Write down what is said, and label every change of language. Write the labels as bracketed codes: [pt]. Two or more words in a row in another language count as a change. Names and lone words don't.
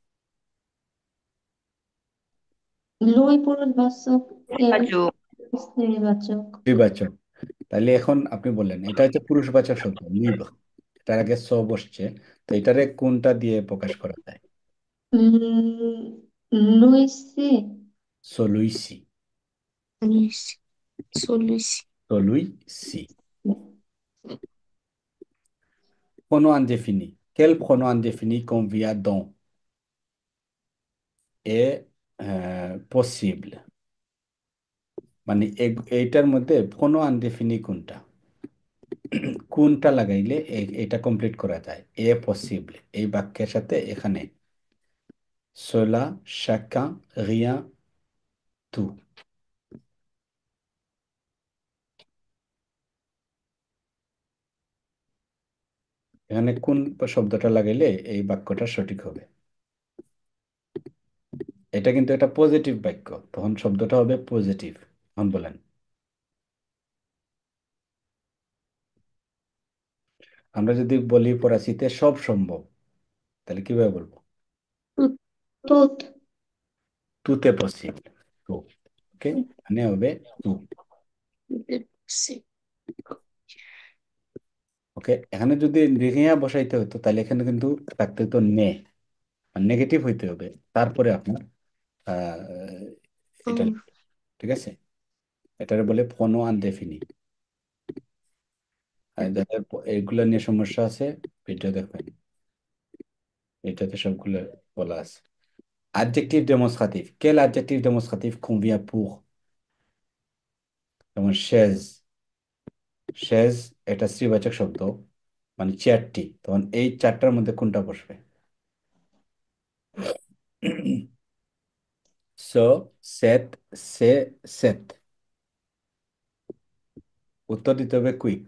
[bn] লুই পুরুষবাচক, এল Bajo. স্ত্রীবাচক। স্ত্রীবাচক। তাহলে এখন আপনি বললেন এটা হচ্ছে পুরুষবাচক শব্দ লিভ, এটার আগে স বসছে, তো এটারে কোনটা দিয়ে প্রকাশ করা যায়? লুইসি। সলুইসি, [fr] Celui-ci. Celui-ci. সলুইসি। Pronom indéfini. Quel pronom indéfini convient donc est possible? [bn] মানে এইটার মধ্যে [fr] pronom indéfini [bn] কোনটা, কোনটা লাগাইলে এটা কমপ্লিট করা যায়? [fr] est possible [bn] এই বাক্যের সাথে এখানে [fr] cela, chacun, rien, tout, [bn] এখানে কোন শব্দটা লাগাইলে এই বাক্যটা সঠিক হবে? এটা কিন্তু একটা পজিটিভ বাক্য, তখন শব্দটা হবে পজিটিভ। এখন বলেন। আমরা যদি বলি ফরাসিতে সব সম্ভব, তাহলে কিভাবে বলবো? [fr] Tout. তুত। tout est possible, tout, [bn] ওকে, মানে হবে tout। [fr] Tout est possible. [bn] ওকে, এখানে যদি রিঙিয়া বসাইতে হতো তাহলে এখানে কিন্তু থাকতে হতো নে, নেগেটিভ হইতে হবে, তারপরে আপনার আহ, এটা Hum. লিখতে হবে। ঠিক আছে, এটারে বলে [fr] pronom indéfini. [bn] আর যাদের এইগুলো নিয়ে সমস্যা আছে ভিডিও দেখবেন, এটাতে সবগুলো বলা আছে। [en] adjective demonstrative, [fr] quel adjectif démonstratif convient pour, [bn] যেমন শেজ, শেজ এটা স্ত্রীবাচক শব্দ, মানে চেয়ারটি, তখন এই চারটার মধ্যে কোনটা বসবে? [fr] ce, cette, ces, cette, [bn] উত্তর দিতে হবে কুইক।